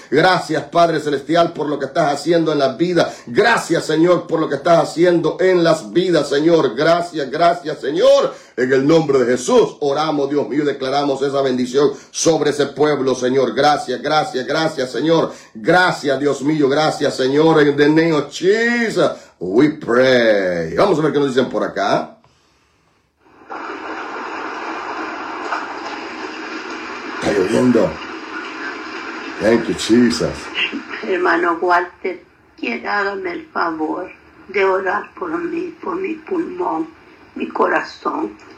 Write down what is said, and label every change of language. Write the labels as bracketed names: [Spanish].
[Spanish] Gracias, Padre Celestial, por lo que estás haciendo en las vidas. Gracias, Señor, por lo que estás haciendo en las vidas, Señor. Gracias, gracias, Señor. En el nombre de Jesús, oramos, Dios mío, y declaramos esa bendición sobre ese pueblo, Señor. Gracias, gracias, gracias, Señor. Gracias, Dios mío, gracias, Señor. [English] In the name of Jesus, we pray. [Spanish] Vamos a ver qué nos dicen por acá. Está lloviendo. [English] Thank you, Jesus. [Spanish] Hermano Walter, quiera darme el favor de orar por mi pulmón, mi corazón.